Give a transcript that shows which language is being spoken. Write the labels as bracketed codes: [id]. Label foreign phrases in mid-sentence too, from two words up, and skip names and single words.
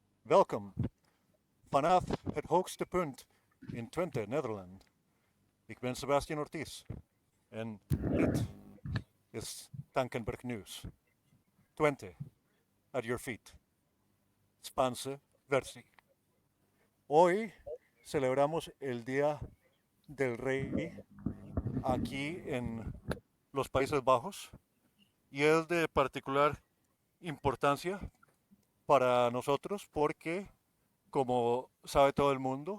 [nl] welkom. Vanaf het hoogste punt in Twente, Nederland. Ik ben Sebastian Ortiz en dit is Tankenberg News. Twente, [en] at your feet. [nl] Spaanse versie. [es] Hoy celebramos el Día del Rey aquí en los Países Bajos y es de particular importancia para nosotros porque, como sabe todo el mundo,